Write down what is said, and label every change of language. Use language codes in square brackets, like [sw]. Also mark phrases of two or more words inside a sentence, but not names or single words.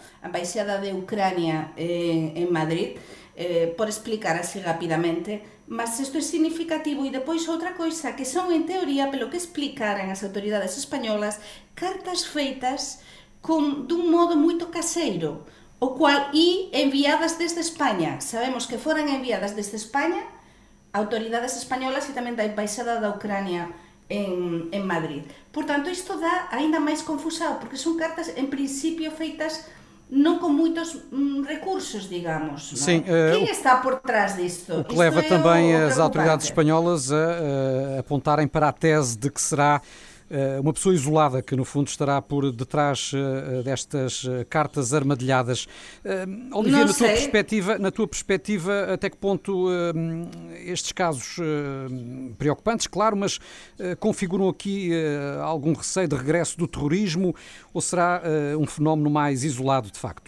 [pt] A embaixada de Ucrânia em Madrid, por explicar assim rapidamente, mas isto é significativo. E depois outra coisa, que são em teoria, pelo que explicaram as autoridades espanholas, cartas feitas de um modo muito caseiro, o cual, e enviadas desde España. [gl] Sabemos que foran enviadas desde España, autoridades españolas e tamén da embaixada da Ucrania en Madrid. Portanto, isto dá aínda máis confusao, porque son cartas, en principio, feitas non con moitos recursos, digamos. [pt] Sim, Quem está por trás disto? O que leva também as autoridades espanholas espanholas a apontarem para a tese de que será uma pessoa isolada que, no fundo, estará por detrás destas cartas armadilhadas. Olivia, na tua perspectiva, até que ponto estes casos preocupantes, claro, mas configuram aqui algum receio de regresso do terrorismo ou será um fenómeno mais isolado, de facto?